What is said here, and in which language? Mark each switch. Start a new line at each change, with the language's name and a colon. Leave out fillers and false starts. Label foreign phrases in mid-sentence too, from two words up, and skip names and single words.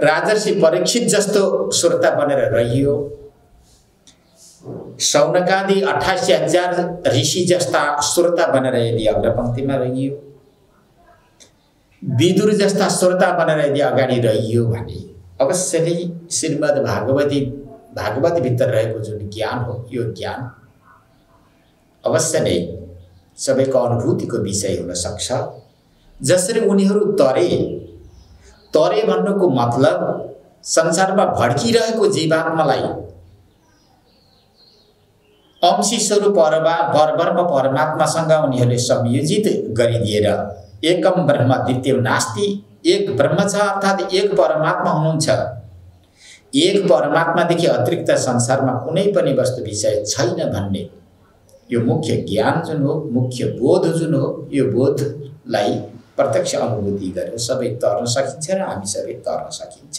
Nepali: राजर्षि परीक्षित जस्तो श्रोता बनेर रहियो। शौनकादि 88,000 ऋषि जस्ता श्रोता बनेर यदि अग्रपंक्तिमा रहियो, विदुर जस्ता श्रोता बनेर यदि अगाडि रहियो भने अवश्य नै श्रीमद् भागवती भागवत भित्र रहेको जुन ज्ञान हो यो ज्ञान अवश्य नै सबैको अनुभूतिको विषय हुन सक्छ। जसरी उनीहरू तरे भन्नुको मतलब संसारमा भड्किरहेको जीवात्मालाई अंशी स्वरूप परब्रह्म परमात्मासँग उनीहरूले संयोजित गरिदिएर
Sanskrit: एकम ब्रह्म द्वितीय नास्ति,
Nepali: एक ब्रह्म छ अर्थात् एक परमात्मा हुनुहुन्छ। एक परमात्मादेखि अतिरिक्त संसारमा कुनै पनि वस्तु विषय छैन भन्ने यो मुख्य ज्ञान जुन हो, मुख्य बोध जुन हो, यो बोधलाई प्रत्यक्ष अनुभूति गरेर सबै तर्न सकिन्छ र हामी सबै तर्न सकिन्छ।